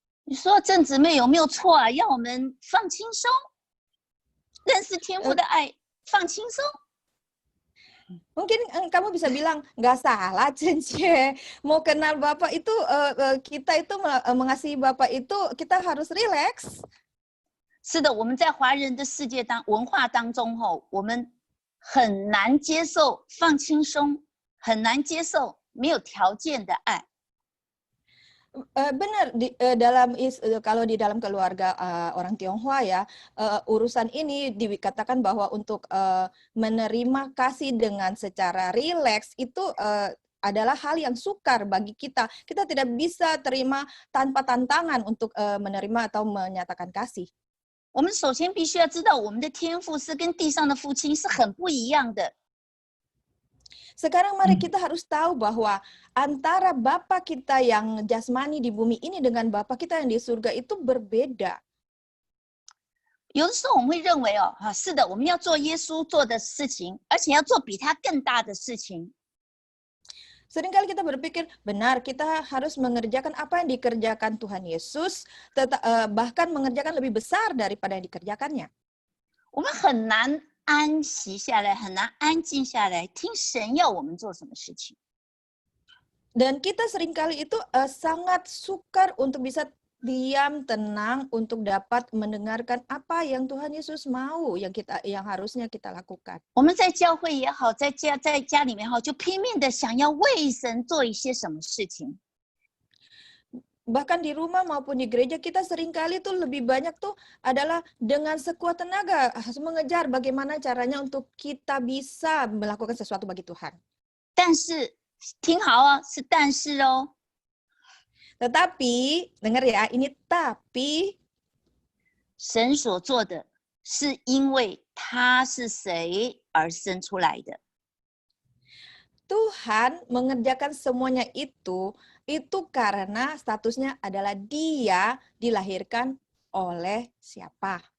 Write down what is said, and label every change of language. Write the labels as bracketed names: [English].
[Chinese] 你说郑姊妹有没有错啊？要我们放轻松，认识天父的爱，放轻松。 [Indonesian] Mungkin kamu bisa bilang, nggak salah Cence, mau kenal Bapak itu, kita itu mengasihi Bapak itu, kita harus rileks. [Chinese] 是的，我们在华人的世界文化当中我们很难接受放轻松，很难接受没有条件的爱。 [Indonesian] Benar, kalau di dalam keluarga orang Tionghoa ya, urusan ini dikatakan bahwa untuk menerima kasih dengan secara rileks itu adalah hal yang sukar bagi kita. Kita tidak bisa terima tanpa tantangan untuk menerima atau menyatakan kasih. [Chinese] 我们首先必须要知道，我们的天父是跟地上的父亲是很不一样的。 [Indonesian] Sekarang mari kita harus tahu bahwa antara Bapa kita yang jasmani di bumi ini dengan Bapa kita yang di surga itu berbeda. [Chinese] 有的时候我们会认为是的，我们要做耶稣做的事情，而且要做比他更大的事情。 [Indonesian] Seringkali kita berpikir, benar kita harus mengerjakan apa yang dikerjakan Tuhan Yesus, bahkan mengerjakan lebih besar daripada yang dikerjakannya. [Chinese] 我们很难安息下来，很难安静下来，听神要我们做什么事情。 [Indonesian] Dan kita seringkali itu sangat sukar untuk bisa diam, tenang untuk dapat mendengarkan apa yang Tuhan Yesus mau, yang harusnya kita lakukan. [Chinese] 我们在教会也好，在家里面也好，就拼命的想要为神做一些什么事情。 [Indonesian] Bahkan di rumah maupun di gereja kita seringkali tuh lebih banyak tuh adalah dengan sekuat tenaga harus mengejar bagaimana caranya untuk kita bisa melakukan sesuatu bagi Tuhan. [Chinese] 但是听好哦，是但是哦， [Indonesian] Tetapi, dengar ya, ini tapi [Chinese] 神所做的是因为他是谁而生出来的。 [Indonesian] Tuhan mengerjakan semuanya itu karena statusnya adalah dia dilahirkan oleh siapa?